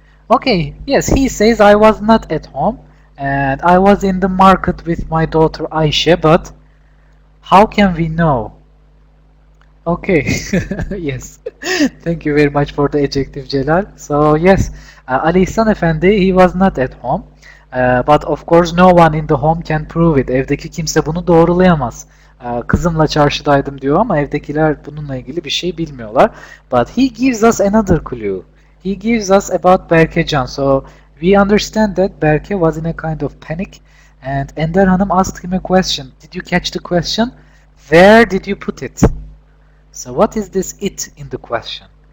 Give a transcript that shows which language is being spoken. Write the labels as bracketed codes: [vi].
[en] Okay, yes, he says I was not at home and I was in the market with my daughter Aisha, but how can we know? Okay, yes. Thank you very much for the adjective, Celal. So, yes, Ali İhsan Efendi, he was not at home. But of course no one in the home can prove it. [tr] Evdeki kimse bunu doğrulayamaz. Kızımla çarşıdaydım diyor ama evdekiler bununla ilgili bir şey bilmiyorlar. [en] But he gives us another clue. He gives us about Berkecan. So, we understand that Berke was in a kind of panic and Ender Hanım asked him a question. Did you catch the question? Where did you put it? So what is this it in the question?